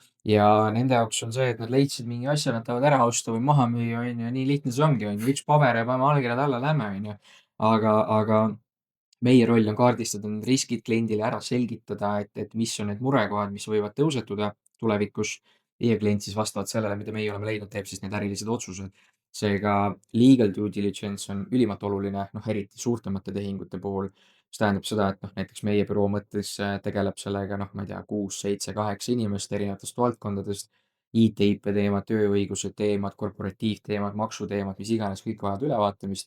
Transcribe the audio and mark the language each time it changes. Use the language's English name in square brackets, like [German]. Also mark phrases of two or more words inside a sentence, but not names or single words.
[Estonian] ja nende jaoks on see, et nad leidsid mingi asja, nad tahavad ära osta või maha müüa, on ju, nii lihtne see ongi, on ju, üks paber ja paneme allkirjad alla, lähme, on ju. aga meie roll on kaardistada need riskid kliendile, ära selgitada, et mis on need murekohad, mis võivad tõusetuda tulevikus. ja klient siis vastavalt sellele, mida meie oleme leidnud, teeb siis need ärilised otsused. seega [English] legal due diligence [Estonian] on ülimalt oluline, noh, eriti suurtemate tehingute puhul, mis tähendab seda, et noh, näiteks meie büroo mõttes tegeleb sellega, noh, ma ei tea, 6, 7, 8 inimest erinevatest valdkondadest. IT-IP teemad, tööõiguse teemad, korporatiivteemad, maksuteemad, mis iganes, kõik vajavad ülevaatamist.